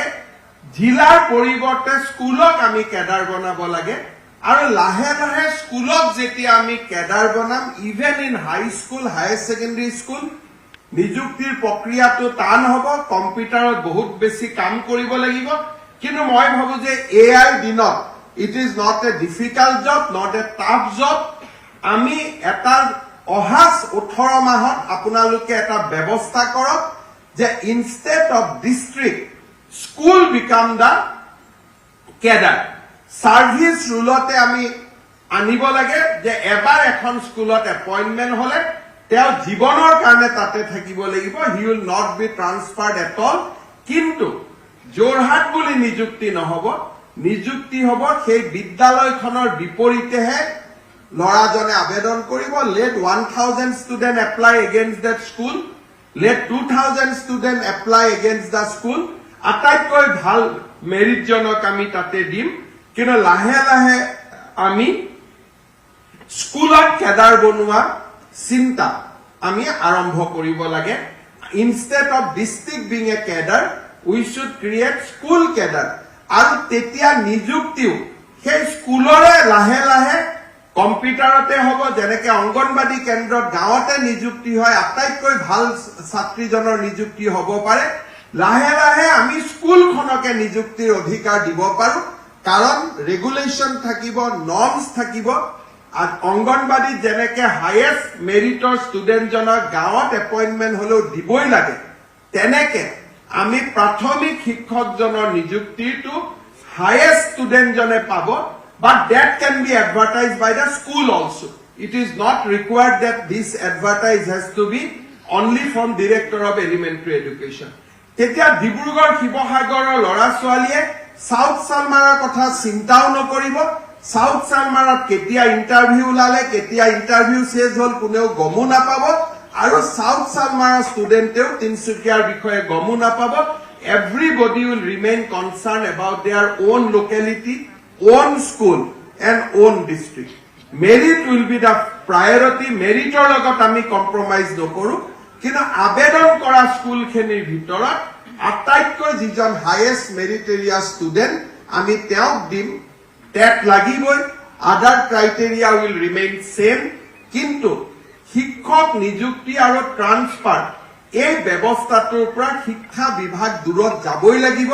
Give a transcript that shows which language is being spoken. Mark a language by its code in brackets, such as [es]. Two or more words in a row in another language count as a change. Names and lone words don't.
[as] জিলাৰ পৰিৱৰ্তে স্কুলক আমি কেডাৰ বনাব লাগে আৰু লাহে লাহে স্কুলক যেতিয়া আমি কেডাৰ বনাম, [en] even in high school, higher secondary school, [as] নিযুক্তিৰ প্ৰক্ৰিয়াটো টান হ'ব, কম্পিউটাৰত বহুত বেছি কাম কৰিব লাগিব। কিন্তু মই ভাবো যে এআই দিনত [en] it is not a difficult job, not a tough job. [as] আমি এটা অহা 18 মাহত আপোনালোকে এটা ব্যৱস্থা কৰক যে [en] instead of district, school become the cadre. [as] সাৰ্ভিস ৰুলতে আমি আনিব লাগে যে এবাৰ এখন স্কুলত এপইণ্টমেণ্ট হলে তেওঁ জীৱনৰ কাৰণে তাতে থাকিব লাগিব, [en] he will not be transferred at all. [as] কিন্তু যোৰহাট বুলি নিযুক্তি নহব, নিযুক্তি হব সেই বিদ্যালয়খনৰ বিপৰীতেহে ল'ৰাজনে আবেদন কৰিব। [en] let 1000 student apply against that school, let 2000 student apply against the school. [as] আটাইতকৈ ভাল মেৰিটজনক আমি তাতে দিম। কিন্তু লাহে লাহে আমি স্কুলত কেডাৰ বনোৱা চিন্তা আমি আৰম্ভ কৰিব লাগে। [en] instead of district being a cadre, we should create school cadre. [as] আৰু তেতিয়া নিযুক্তিও সেই স্কুলৰে লাহে লাহে কম্পিউটাৰতে হ'ব, যেনেকে অংগনবাদী কেন্দ্ৰত গাঁৱতে নিযুক্তি হয়, আটাইতকৈ ভাল ছাত্ৰীজনৰ নিযুক্তি হ'ব পাৰে। লাহে লাহে আমি স্কুলখনকে নিযুক্তিৰ অধিকাৰ দিব পাৰো, কাৰণ ৰেগুলেশ্যন থাকিব, নৰ্মছ থাকিব। আৰু অংগনবাদীত যেনেকে হায়েষ্ট মেৰিটৰ ষ্টুডেণ্টজনক গাঁৱত এপইণ্টমেণ্ট হলেও দিবই লাগে, তেনেকে আমি প্ৰাথমিক শিক্ষকজনৰ নিযুক্তিটো হায়েষ্ট ষ্টুডেণ্টজনে পাব। [en] But that can be advertised by the school also. It is not required that this advertise has to be only from Director of Elementary Education. [as] তেতিয়া ডিব্ৰুগড় শিৱসাগৰৰ ল'ৰা ছোৱালীয়ে সাউথ সালমাৰাৰ কথা চিন্তাও নকৰিব। সাউথ সালমাৰাত কেতিয়া ইণ্টাৰভিউ ওলালে, কেতিয়া ইণ্টাৰভিউ শেষ হ'ল কোনেও গমো নাপাব, আৰু সাউথ সালমাৰাৰ ষ্টুডেণ্টেও তিনচুকীয়াৰ বিষয়ে গমো নাপাব। [en] Everybody will remain concerned about their own locality, own school and own district. Merit will be the priority. [as] Meritor লগত আমি কম্প্ৰমাইজ নকৰো, কিন্তু আবেদন কৰা স্কুলখিনিৰ ভিতৰত আটাইতকৈ যিজন [en] highest meritorious student [as] আমি তেওঁক দিম। টেট লাগিবই, [en] other criteria will remain same, [as] কিন্তু শিক্ষক নিযুক্তি আৰু ট্ৰান্সফাৰ এই ব্যৱস্থাটোৰ পৰা শিক্ষা বিভাগ দূৰত যাবই লাগিব।